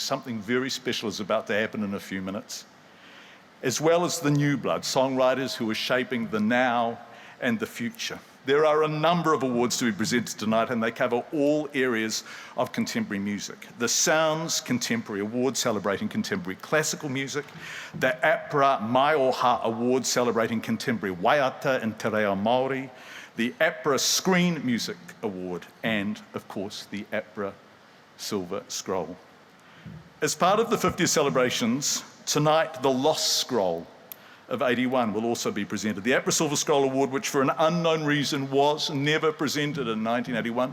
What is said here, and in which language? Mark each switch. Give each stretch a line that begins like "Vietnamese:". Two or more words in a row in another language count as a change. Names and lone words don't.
English: Something very special is about to happen in a few minutes. As well as the new blood, songwriters who are shaping the now and the future. There are a number of awards to be presented tonight, and they cover all areas of contemporary music. The Sounds Contemporary Award celebrating contemporary classical music, the APRA Mai Oha Award celebrating contemporary waiata and te reo Māori, the APRA Screen Music Award, and of course the APRA Silver Scroll. As part of the 50th celebrations, tonight, the Lost Scroll of 81 will also be presented. The APRA Silver Scroll Award, which for an unknown reason was never presented in 1981.